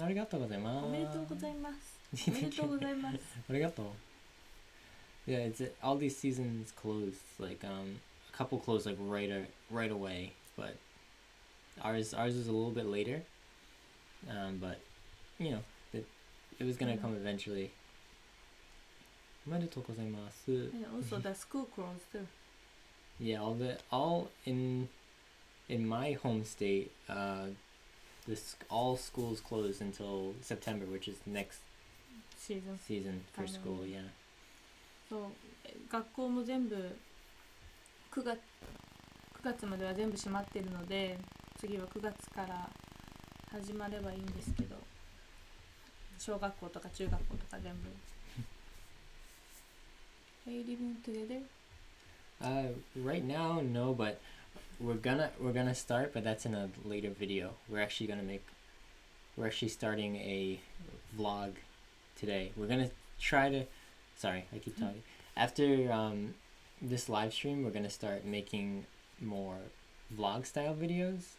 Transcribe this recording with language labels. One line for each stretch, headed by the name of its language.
Japanese: ありがとうございます。おめでとうございます。おめでとうございます。ありがとう。
English: Yeah, all these seasons closed. A couple closed right away, but ours is a little bit later. But you know, it was gonna come eventually.
Japanese: おめでとうございます。
English: And also the school closed too. Yeah, all in my home state, all schools closed until September, which is the next season for Finally. school. Yeah.
Japanese: そう学校も全部9月までは全部閉まってるので、次は9月から始まればいいんですけど、小学校とか中学校とか全部。
English: Are you living together? Right now, no, but we're gonna start, but that's in a later video. We're actually starting a vlog today. We're gonna try to. Sorry, I keep talking. After this live stream, we're gonna start making more vlog style videos.